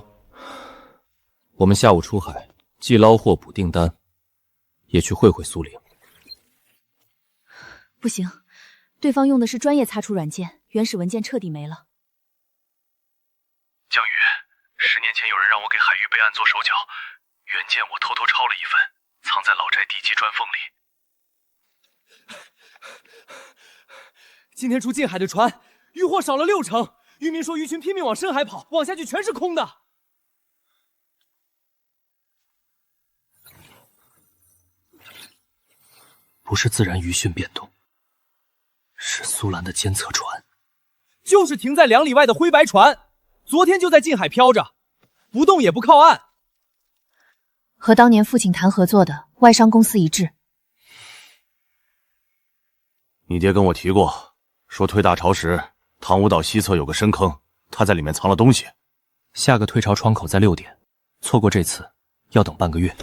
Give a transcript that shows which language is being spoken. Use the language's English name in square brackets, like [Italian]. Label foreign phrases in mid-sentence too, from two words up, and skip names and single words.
[Chinese] 我們下午出海，既撈貨補訂單，也去會會蘇玲。不行，對方用的是專業擦除軟件，原始文件徹底沒了。江宇，10年前有人讓我給海域備案做手腳，原件我偷偷抄了一份，藏在老宅地基磚縫裡。今天出近海的船，渔獲少了60%。渔民說魚群拼命往深海跑，往下去全是空的。不是自然魚汛变动，是蘇蘭的監測船，就是停在2里外的灰白船，昨天就在近海飄着，不動也不靠岸。和當年父親談合作的外商公司一致。你爹跟我提過，說退大潮時，塘舞島西側有個深坑，他在裡面藏了東西。下個退潮窗口在6點，錯過這次要等半個月。